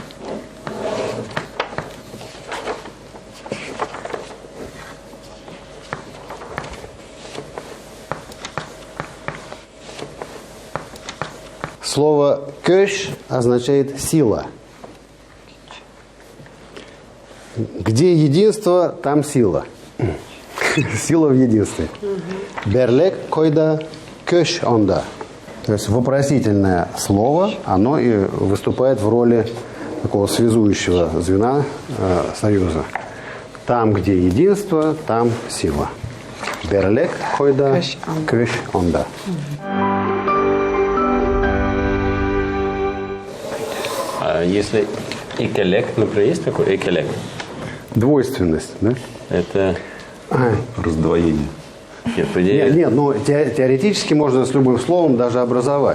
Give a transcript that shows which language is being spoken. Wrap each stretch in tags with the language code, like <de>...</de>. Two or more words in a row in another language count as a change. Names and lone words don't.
<ru>Слово «көш» означает «сила». Где единство, там сила. Сила в единстве.</ru> <tt>Берлек койда көш онда.</tt> <ru>То есть вопросительное слово, оно и выступает в роли такого связующего звена союза. Там, где единство, там сила.</ru> <tt>Берлек койда көш онда.</tt> <ru>А если экелек, например, есть такой экелек? Двойственность, да? Это Раздвоение. нет, по идее, Нет, но теоретически можно с любым словом даже образовать.</ru>